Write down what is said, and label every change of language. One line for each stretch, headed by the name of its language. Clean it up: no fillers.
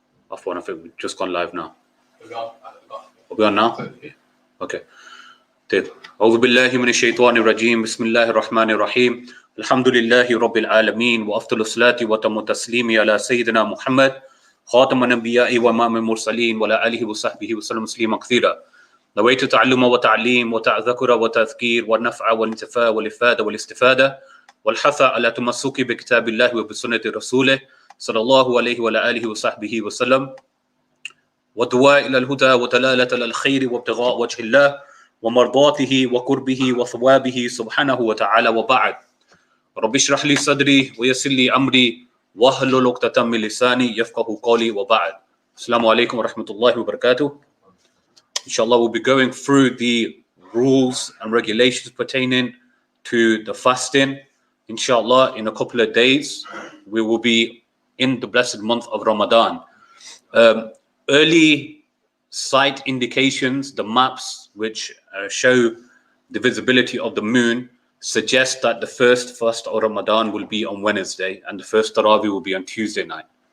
English: Afwan, I think we've just gone live now. Are we on now? Okay.
Arabic: أعوذ بالله من الشيطان الرجيم بسم الله الرحمن الرحيم الحمد لله رب العالمين وأفضل الصلاة وتم التسليم على سيدنا محمد خاتم الأنبياء وإمام المرسلين وعلى آله وصحبه وسلم تسليما كثيرا نويت تعلم وتعليم وتذكر وتذكير والنفع والانتفاع والإفادة والاستفادة والحث على تمسك بكتاب الله وبسنة رسوله صلى الله عليه وعلى آله وصحبه وسلم والدعاء إلى الهدى ودلالة على الخير وابتغاء وجه الله ومرضاته وقربه وثوابه سبحانه وتعالى وبعد رب اشرح لي صدري ويسر لي أمري واحلل عقدة من لساني يفقهوا قولي وبعد السلام عليكم ورحمة الله وبركاته.
English: Inshallah, we'll be going through the rules and regulations pertaining to the fasting. Inshallah, in a couple of days, we will be in the blessed month of Ramadan. Early sight indications, the maps which show the visibility of the moon, suggest that the first fast of Ramadan will be on Wednesday and the first Taraweeh will be on Tuesday night.